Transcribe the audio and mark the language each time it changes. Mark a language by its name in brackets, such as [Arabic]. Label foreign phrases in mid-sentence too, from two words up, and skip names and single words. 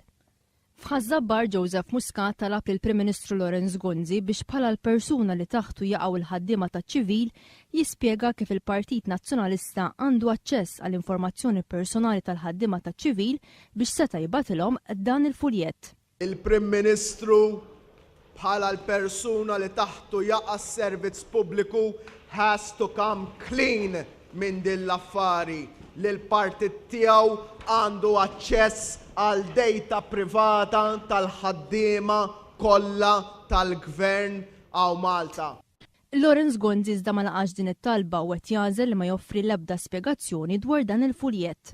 [Maltese] F'Ħażabbar Joseph Muscat talab lill-Prim Ministru Laurence Gonzi biex bħala l-persuna li taħtu jaqgħu l-ħaddiema taċ-ċivil jispjega kif il-Partit Nazzjonalista għandu aċċess għall-informazzjoni personali tal-ħaddiema taċ-ċivil biex seta' jibgħatilhom dan il-fuljett. Il-Prim Ministru bħala l-persuna li taħtu jaqa' s-servizz pubbliku [English] has to come clean [Maltese] minn din l-affari li l-partit tiegħu għandu aċċess għal data privata tal-ħaddiema kollha tal-Gvern għaw Malta. Laurence Gonzi iżda ma laqax din it-talba u qed jagħżel li ma joffri l-ebda spjegazzjoni dwar dan il-fuljett.